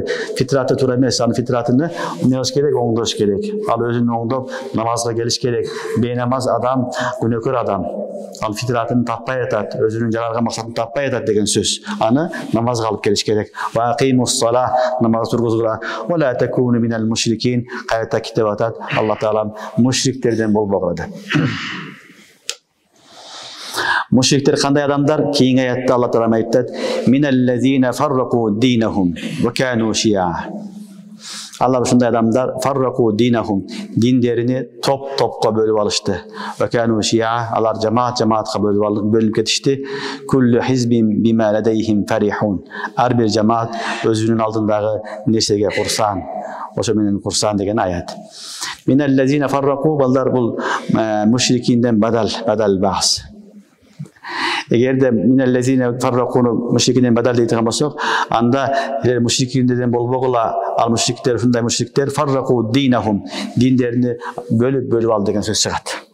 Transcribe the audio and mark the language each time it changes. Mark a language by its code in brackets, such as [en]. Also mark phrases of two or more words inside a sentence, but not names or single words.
[ky] Фитраты туура эмес, анын фитратын эмне кылыш керек? Оңдош керек. Ал өзүн оңдоп намазга келиш керек. Бейнамаз адам күнөөкөр адам. Ал фитратын таппай атат, өзүнүн жаралган максатын таппай атат деген сөз. Аны намазга алып келиш керек. [ar] وأقيموا الصلاة, [ky] намаз тургузгула. [ar] ولا تكونوا من المشركين, [ky] кайта китеп атат. Алла Таалам мушриктерден болбогула деп. Мушриктер кандай адамдар? Кийинки аятта Алла Таала айтат: [ar] "من الذين فرقوا دينهم وكانوا شيعا." [ky] Алар ушундай адамдар [ar] فرقوا دينهم, [ky] диндерини топ-топко бөлүп алышты. [ar] وكانوا شيعا, [ky] алар жамаатка бөлүнүп кетишти. [ar] كل حزب بما لديهم فرحون. [ky] Ар бир жамаат өзүнүн алдындагы нерсеге курсан. Ошо менен курсан деген аят. [ar] من الذين فرقوا, [ky] балдар бул мушрикинден бадал бахс. Эгерде [ar] من الذين فرقوا [ky] мушрикинден бадал дейтиген болсок, анда мушрикинден болбогула, ал мушриктер ушундай мушриктер [ar] فرقوا دينهم, [ky] диндерини бөлүп алды деген сөз чыгат.